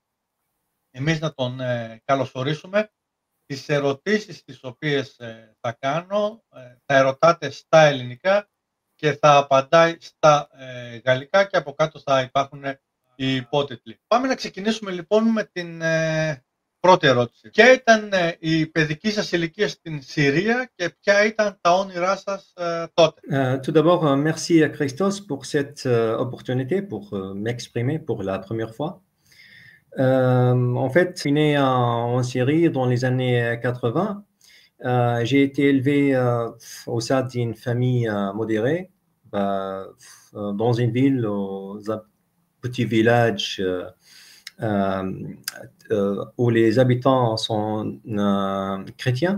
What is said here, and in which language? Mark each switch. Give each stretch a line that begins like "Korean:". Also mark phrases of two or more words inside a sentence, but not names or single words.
Greek: Εμείς να τον καλωσορίσουμε. Τις ερωτήσεις τις οποίες θα κάνω θα ερωτάτε στα ελληνικά και θα απαντάει στα γαλλικά και από κάτω θα υπάρχουν οι υπότιτλοι. Πάμε να ξεκινήσουμε λοιπόν με την πρώτη ερώτηση. Ποια ήταν η παιδική σας ηλικία στην Συρία και ποια ήταν τα όνειρά σας τότε?
French: Tout d'abord, merci à Christos pour cette opportunité pour m'exprimer pour la première fois. En fait, je suis né en Syrie dans les années 80. J'ai été élevé au sein d'une famille modérée, dans une ville, dans un petit village où les habitants sont chrétiens.